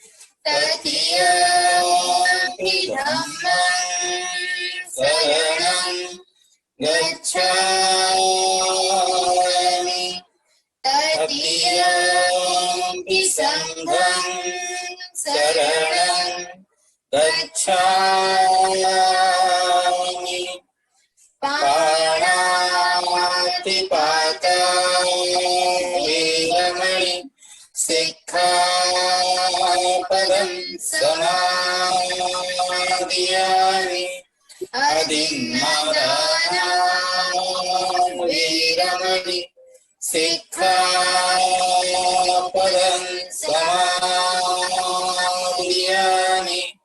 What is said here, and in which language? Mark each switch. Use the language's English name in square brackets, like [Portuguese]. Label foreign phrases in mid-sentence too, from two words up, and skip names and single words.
[Pali] तृतीयंपि धम्मं शरणं गच्छामि तृतीयंपि संघं शरणं गच्छामि पाणातिपाता वीरमणि सिक्खापदं समादियामि अधिन्नादाना वीरमणि सिक्खापदं समादियामि